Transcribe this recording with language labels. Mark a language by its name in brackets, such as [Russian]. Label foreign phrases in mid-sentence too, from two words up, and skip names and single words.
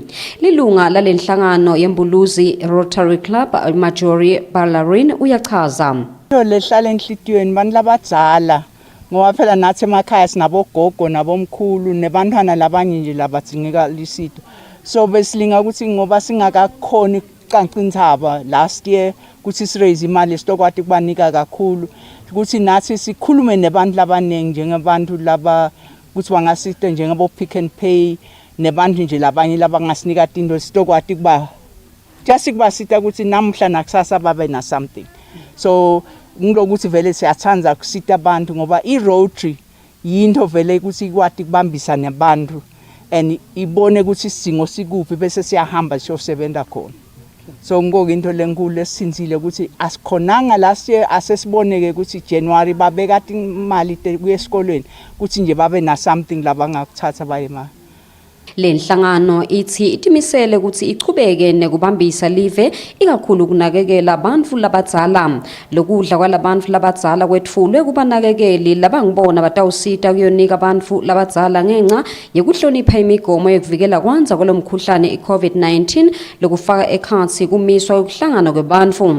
[Swati] Lilunga lalenhlangano yembuluzi Rotary Club Majori Ballarin uyachaza. Lehlala enhlitiyweni bantu labadzala ngoba phela nathi emakhaya sinabogogo nabomkhulu nebantwana labanye nje labadzingeka lisito, so besilinga ukuthi ngoba singakakhoni ukuqanqa inthaba [English] last year [Swati] ukuthi siraise imali sitokwati kubanika kakhulu ukuthi nathi sikhulume nebantu labanengi njengabantu laba ukuthi bangasita njengabo Pick and Pay nebantu nje labanye labangasinika into sitokwati kuba just kubasita ukuthi namhla nakusasa babe na something. So ngilokuthi vele siyathanda kusita abantu ngoba i-Rotary yinto vele ukuthi ikwati kubambisa nabantu and ibone ukuthi isidingo sikuphi bese siyahamba siyosebenza khona. So ngoku into lenkulu esinzile ukuthi asikhonanga [English] last year [Swati] asesiboneke ukuthi January babeka imali kuye esikolweni ukuthi nje babe na something labangakuthatha baye ma. Lenhlangano ithi itimisele ukuthi ichubeke nekubambisa live ikakhulu kunakekela abantu labadzala. Lokudla kwalabantu labadzala kwetfulwe kubanakekeli labangibona batawusita kuyonika abantu labadzala ngenxa yekuhlonipha imigomo yokuvikela kwanza kwalomkhuhlane i-COVID-19 lokufaka ekhansi kumiswa ukuhlangana kwabantu.